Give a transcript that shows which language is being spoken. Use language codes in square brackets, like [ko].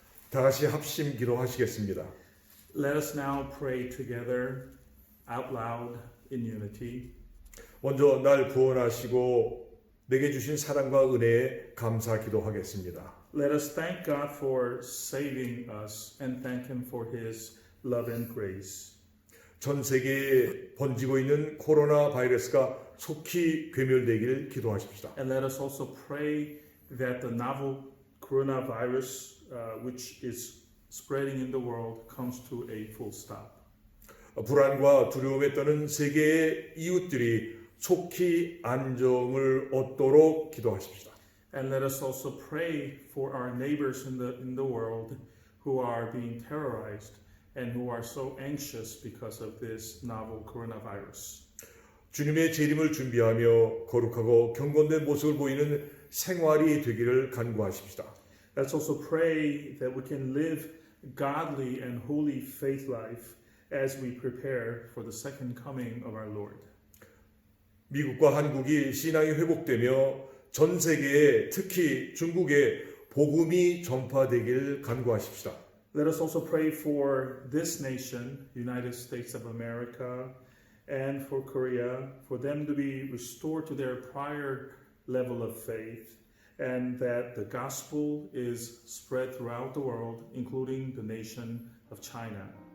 [ko] 다 같이 합심 기도하시겠습니다. [en] Let us now pray together out loud in unity. [ko] 먼저 날 구원하시고 내게 주신 사랑과 은혜에 감사 기도하겠습니다. [en] Let us thank God for saving us and thank Him for His love and grace. [ko] 전 세계에 번지고 있는 코로나 바이러스가 속히 괴멸되길 기도하십시다. [en] And let us also pray that the novel coronavirus, which is spreading in the world, comes to a full stop. [ko] 불안과 두려움에 떠는 세계의 이웃들이 속히 안정을 얻도록 기도하십시다. [en] And let us also pray for our neighbors in the world who are being terrorized and who are so anxious because of this novel coronavirus. [ko] 주님의 재림을 준비하며 거룩하고 경건된 모습을 보이는 생활이 되기를 간구하십시다. [en] Let's also pray that we can live godly and holy faith life as we prepare for the second coming of our Lord. [ko] 미국과 한국이 신앙이 회복되며 전 세계에 특히 중국에 복음이 전파되길 간구하십시다. [en] Let us also pray for this nation, United States of America, and for Korea, for them to be restored to their prior level of faith, and that the gospel is spread throughout the world, including the nation of China.